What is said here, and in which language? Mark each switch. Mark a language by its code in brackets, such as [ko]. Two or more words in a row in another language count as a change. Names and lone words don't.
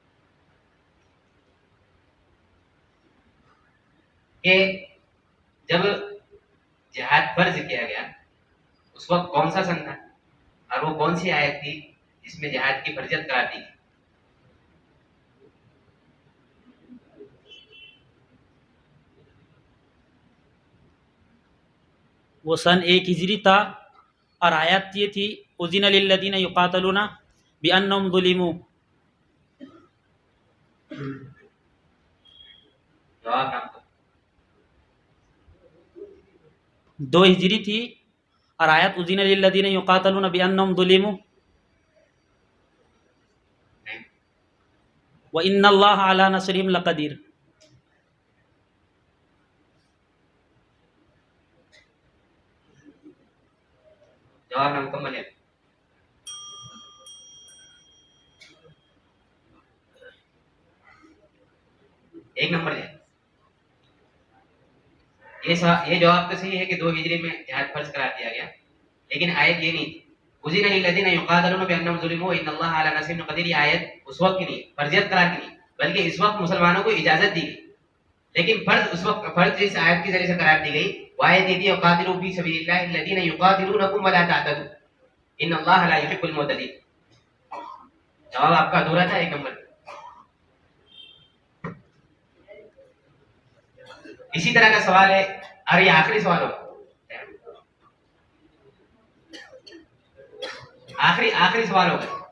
[ur] کہ جب جہاد فرض کیا گیا اس وقت کون سا سن تھا اور وہ کون سی آیت تھی جس میں جہاد کی فرضیت قرار دی? وہ سن 1 ہجری تھا اور آیت یہ تھی, [ar] أذن للذين يقاتلون بأنهم ظلموا. [ur] جواب آپکو 2 ہجری تھی اور آیت [ar] أذن للذين يقاتلون بأنهم ظلموا وإن الله على نصرهم لقدير. [ur] جواب مکمل ہے. ایک نمبر ہے. یہ جواب تو صحیح ہے کہ 2 ہجری میں جہاد فرض قرار دیا گیا، لیکن آیت یہ نہیں تھی. [ar] أذن للذين يقاتلون بأنهم ظلموا وإن الله على نصرهم لقدير. [ur] یہ آیت اس وقت کی نہیں، فرضیت قرار کی نہیں، بلکہ اس وقت مسلمانوں کو اجازت دی گئی. لیکن فرض جس آیت کے ذریعے سے قرار دی گئی وہ آیت یہ تھی, [ar] وقاتلوا في سبيل الله الذين يقاتلونكم ولا تعتدوا إن الله لا يحب المعتدين. [ur] جواب آپکا ادھورا تھا، 1 نمبر. اسی طرح کا سوال ہے، اور یہ آخری سوال ہوگا، آخری سوال ہوگا.